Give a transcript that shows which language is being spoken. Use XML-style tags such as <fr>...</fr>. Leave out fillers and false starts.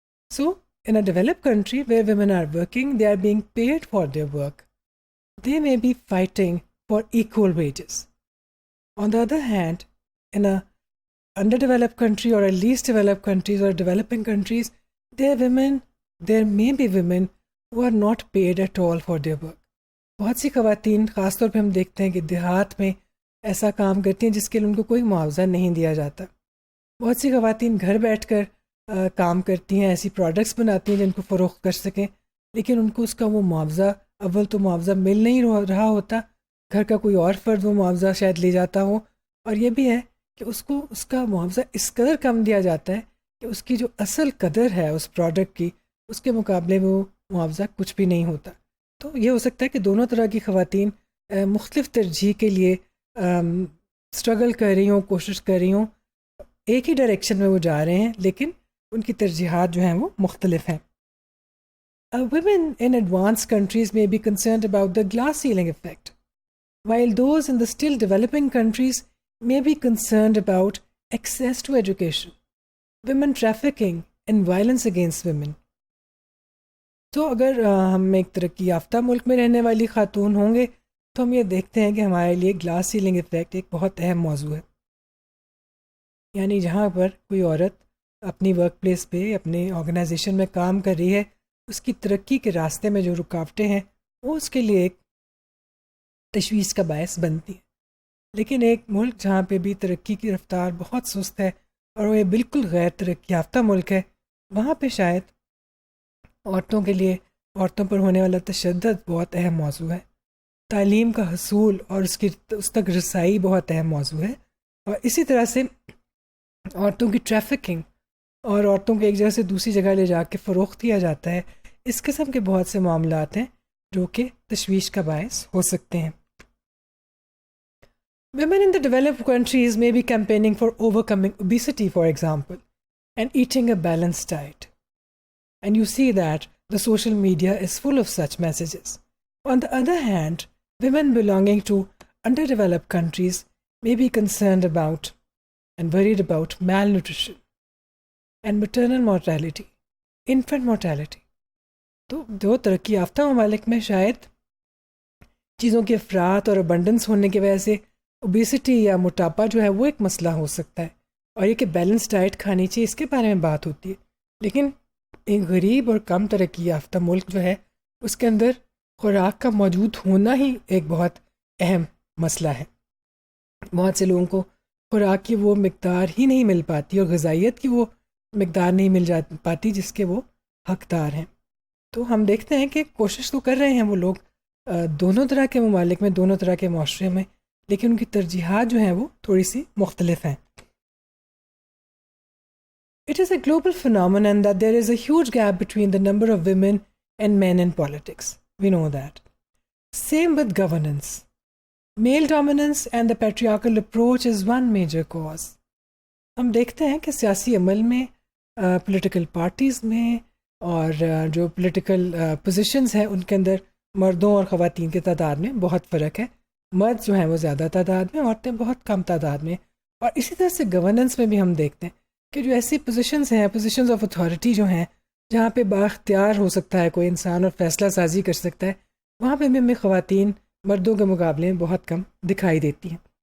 <en>So, in a developed country where women are working, they are being paid for their work. They may be fighting for equal wages. On the other hand, in a underdeveloped country or a least developed countries or developing countries, there may be women who are not paid at all for their work.</en> <ur>بہت سی خواتین خاص طور پہ ہم دیکھتے ہیں کہ دیہات میں ایسا کام کرتی ہیں جس کے لیے ان کو کوئی معاوضہ نہیں دیا جاتا. بہت سی خواتین گھر بیٹھ کر کام کرتی ہیں، ایسی پروڈکٹس بناتی ہیں جن کو فروخت کر سکیں، لیکن ان کو اس کا وہ معاوضہ، اول تو معاوضہ مل نہیں رہا ہوتا، گھر کا کوئی اور فرد وہ معاوضہ شاید لے جاتا ہو، اور یہ بھی ہے کہ اس کو اس کا معاوضہ اس قدر کم دیا جاتا ہے کہ اس کی جو اصل قدر ہے اس پروڈکٹ کی، اس کے مقابلے میں وہ معاوضہ کچھ بھی نہیں ہوتا. تو یہ ہو سکتا ہے کہ دونوں طرح کی خواتین مختلف ترجیح کے لیے اسٹرگل کر رہی ہوں، کوشش کر رہی ہوں، ایک ہی ڈائریکشن میں وہ جا رہے ہیں، لیکن ان کی ترجیحات جو ہیں وہ مختلف ہیں.</ur> <en>Women in advanced countries may be concerned about the glass ceiling effect, while those in the still developing countries may be concerned about access to education, women trafficking and violence against women.</en> <ur>تو اگر ہم ایک ترقی یافتہ ملک میں رہنے والی خاتون ہوں گے تو ہم یہ دیکھتے ہیں کہ ہمارے لیے گلاس سیلنگ ایفیکٹ ایک بہت اہم موضوع ہے. یعنی جہاں پر کوئی عورت اپنی ورک پلیس پہ اپنے آرگنائزیشن میں کام کر رہی ہے، اس کی ترقی کے راستے میں جو رکاوٹیں ہیں وہ اس کے لیے ایک تشویش کا باعث بنتی ہیں. لیکن ایک ملک جہاں پہ بھی ترقی کی رفتار بہت سست ہے اور وہ بالکل غیر ترقی یافتہ ملک ہے، وہاں پہ شاید عورتوں کے لیے عورتوں پر ہونے والا تشدد بہت اہم موضوع ہے، تعلیم کا حصول اور اس تک رسائی بہت اہم موضوع ہے، اور اسی طرح سے عورتوں کی ٹریفکنگ اور عورتوں کو ایک جگہ سے دوسری جگہ لے جا کے فروخت کیا جاتا ہے. اس قسم کے بہت سے معاملات ہیں جو کہ تشویش کا باعث ہو سکتے ہیں.</ur> <en>Women in the developed countries may be campaigning for overcoming obesity, for example, and eating a balanced diet. And you see that the social media is full of such messages. On the other hand, women belonging to underdeveloped countries may be concerned about and worried about malnutrition and maternal mortality, infant mortality.</en> <ur>تو جو ترقی یافتہ ممالک میں شاید چیزوں کے افراط اور ابنڈنس ہونے کی وجہ سے اوبیسٹی یا موٹاپا جو ہے وہ ایک مسئلہ ہو سکتا ہے، اور یہ کہ بیلنس ڈائٹ کھانی چاہیے، اس کے بارے میں بات ہوتی ہے. لیکن ایک غریب اور کم ترقی یافتہ ملک جو ہے اس کے اندر خوراک کا موجود ہونا ہی ایک بہت اہم مسئلہ ہے. بہت سے لوگوں کو خوراک کی وہ مقدار ہی نہیں مل پاتی اور غذائیت کی وہ مقدار نہیں مل پاتی جس کے وہ حقدار ہیں. تو ہم دیکھتے ہیں کہ کوشش تو کر رہے ہیں وہ لوگ دونوں طرح کے ممالک میں، دونوں طرح کے معاشرے میں، لیکن ان کی ترجیحات جو ہیں وہ تھوڑی سی مختلف ہیں.</ur> <en>It is a global phenomenon that there is a huge gap between the number of women and men in politics. We know that. Same with governance. Male dominance and the patriarchal approach is one major cause.</en> <ur>ہم دیکھتے ہیں کہ سیاسی عمل میں، political parties میں اور جو پولیٹیکل پوزیشنز ہیں ان کے اندر مردوں اور خواتین کے تعداد میں بہت فرق ہے. مرد جو ہیں وہ زیادہ تعداد میں، عورتیں بہت کم تعداد میں. اور اسی طرح سے گورننس میں بھی ہم دیکھتے ہیں کہ جو ایسی پوزیشنز ہیں، پوزیشنز آف اتھارٹی جو ہیں، جہاں پہ بااختیار ہو سکتا ہے کوئی انسان اور فیصلہ سازی کر سکتا ہے، وہاں پہ بھی ہمیں خواتین مردوں کے مقابلے میں بہت کم دکھائی دیتی ہیں.</ur>